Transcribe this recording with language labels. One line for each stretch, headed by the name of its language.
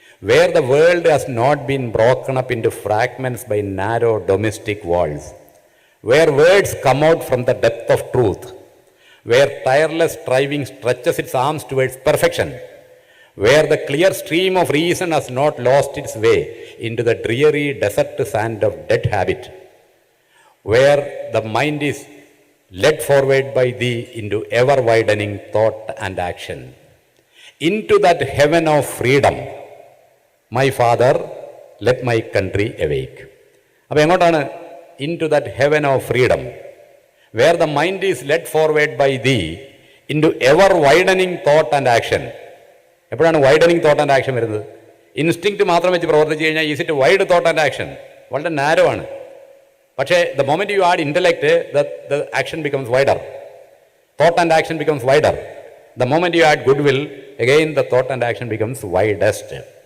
English: Where the world has not been broken up into fragments by narrow domestic walls, where words come out from the depth of truth, where tireless striving stretches its arms towards perfection, where the clear stream of reason has not lost its way into the dreary desert sand of dead habit, where the mind is led forward by thee into ever-widening thought and action. Into that heaven of freedom, my father, let my country awake.
Malayalam: അപ്പോൾ എങ്ങോട്ടാണ്?
English: into that heaven of freedom. where the mind is led forward by thee into ever widening thought and action.
Malayalam: എപ്പോഴാണ് widening thought and action വരുന്നത്? Instinct മാത്രം വെച്ച് പ്രവർത്തിച്ച് കഴിഞ്ഞാൽ
English: Is it wide thought and action?
Malayalam: വളരെ narrow ആണ്. പക്ഷേ
English: The moment you add intellect, the action becomes wider. Thought and action becomes wider. The moment you add goodwill, again the thought and action becomes widest.